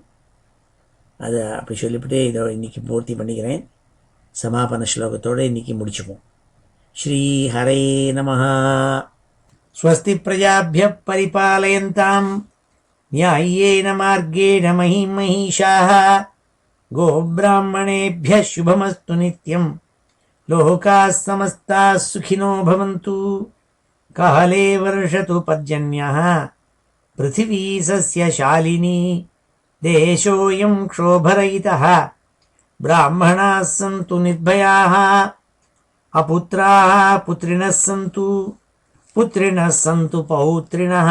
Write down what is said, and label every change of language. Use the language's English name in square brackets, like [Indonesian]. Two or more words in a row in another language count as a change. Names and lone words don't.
[Tamil] அதை அப்படி சொல்லிவிட்டு இதை இன்றைக்கி பூர்த்தி பண்ணிக்கிறேன். சமாபன ஸ்லோகத்தோடு இன்றைக்கி முடிச்சுப்போம். [Sanskrit] श्री हरये नमः। स्वस्ति प्रजाभ्यः परिपालयन्तां न्यायेन मार्गेण महीं महीशाः கோப்ராஹ்மணேभ्यः शुभमस्तु नित्यं लोकाः समस्ताः सुखिनो भवन्तु. काले वर्षतु पर्जन्यः पृथिवी सस्यशालिनी देशोऽयं क्षोभरहितः. ब्राह्मणाः सन्तु निर्भयाः अपुत्राः पुत्रिणः सन्तु पुत्रिणः सन्तु पौत्रिणः.